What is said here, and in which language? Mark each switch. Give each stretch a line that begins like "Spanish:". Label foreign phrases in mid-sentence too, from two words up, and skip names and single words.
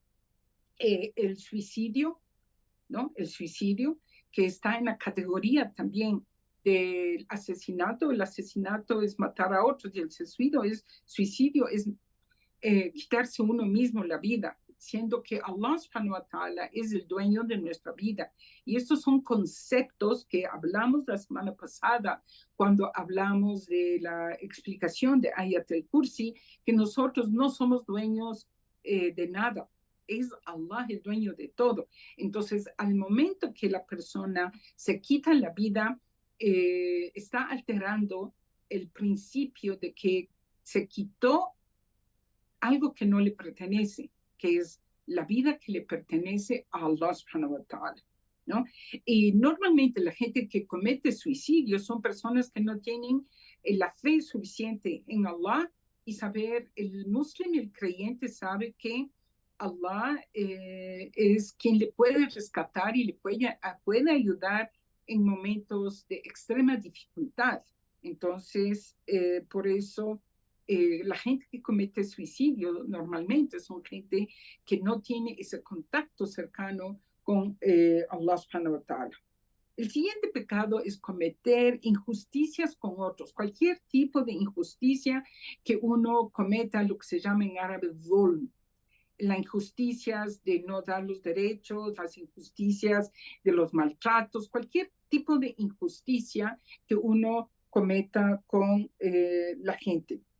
Spanish: El suicidio, ¿no? El suicidio, que está en la categoría también del asesinato. El asesinato es matar a otros y el suicidio es quitarse uno mismo la vida, siendo que Allah
Arabic: سبحانه وتعالى
Spanish: es el dueño de nuestra vida. Y estos son conceptos que hablamos la semana pasada cuando hablamos de la explicación de Ayat al-Kursi, que nosotros no somos dueños de nada. Es Allah el dueño de todo. Entonces, al momento que la persona se quita la vida, está alterando el principio de que se quitó algo que no le pertenece, que es la vida que le pertenece a Allah
Arabic: سبحانه وتعالى,
Spanish: ¿no? Y normalmente la gente que comete suicidio son personas que no tienen la fe suficiente en Allah y saber, el musulmán, el creyente sabe que Allah es quien le puede rescatar y le puede ayudar en momentos de extrema dificultad. Entonces, por eso la gente que comete suicidio normalmente son gente que no tiene ese contacto cercano con Allah
Arabic: سبحانه وتعالى.
Spanish: El siguiente pecado es cometer injusticias con otros, cualquier tipo de injusticia que uno cometa, lo que se llama en árabe zulm. Las injusticias de no dar los derechos, las injusticias de los maltratos, cualquier tipo de injusticia que uno cometa con la gente.